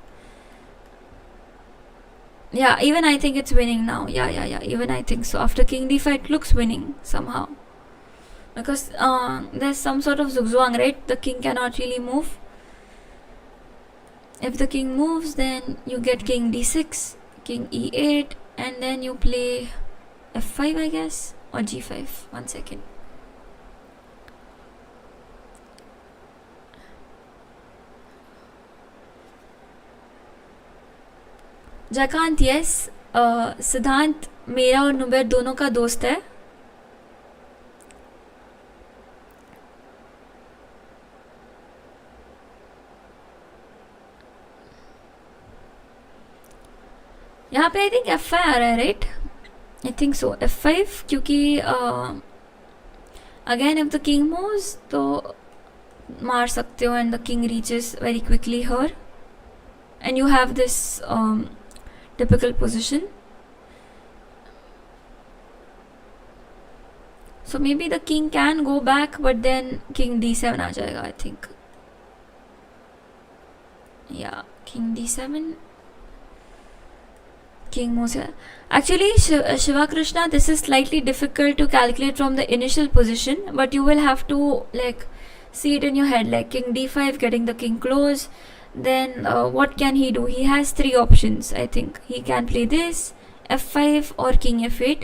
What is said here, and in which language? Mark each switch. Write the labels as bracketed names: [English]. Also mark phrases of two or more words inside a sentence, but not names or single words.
[English] Yeah, even I think it's winning now. Yeah, even I think so. After king d5 it looks winning somehow, because there's some sort of zugzwang, right? The king cannot really move. If the king moves, then you get king d6, king e8, and then you play f5, I guess. or g5. 1 second. [Hindi] जयकांत, यस, सिद्धांत मेरा और नुबैर दोनों का दोस्त है. यहाँ पे [English] I think [Hindi] F5 आ रहा है, राइट? [English] I think so, F5, क्योंकि again if the king moves [Hindi] तो मार सकते हो [English] and the king reaches very quickly here and you have this typical position. So maybe the king can go back, but then king d7 [Hindi] आ जाएगा, [English] I think. Yeah, king d7. King moves here. Actually, Shiva Krishna, this is slightly difficult to calculate from the initial position, but you will have to like see it in your head, like king d5, getting the king close. Then what can he do? He has 3 options. I think he can play this, f5 or king f8.